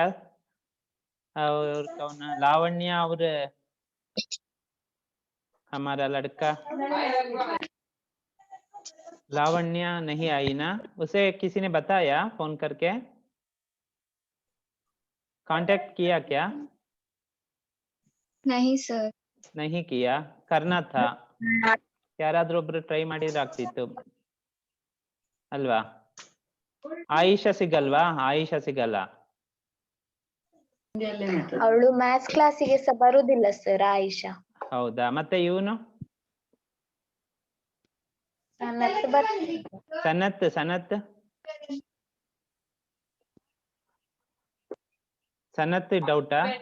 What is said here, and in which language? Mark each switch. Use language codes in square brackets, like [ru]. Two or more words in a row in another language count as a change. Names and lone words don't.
[hi] और कौन, लावण्या और हमारा लड़का लावण्या नहीं आई ना? उसे किसी ने बताया फोन करके? कांटेक्ट किया क्या? नहीं सर। नहीं किया, करना था। [kn] ಯಾರಾದ್ರೊಬ್ರು ಟ್ರೈ ಮಾಡಿದ್ರಾಗ್ತಿತ್ತು ಅಲ್ವಾ? ಆಯಿಷಾ ಸಿಗಲ್ವಾ? ಆಯಿಷಾ ಸಿಗಲ್ಲ. ಅವಳು ಮ್ಯಾಥ್ಸ್ ಕ್ಲಾಸಿಗೆ ಸಹ ಬರುದಿಲ್ಲ ಸರ್ ಆಯಿಷಾ. ಹೌದಾ? ಮತ್ತೆ ಇವನು ಸನತ್ ಸನತ್ ಡೌಟಾ?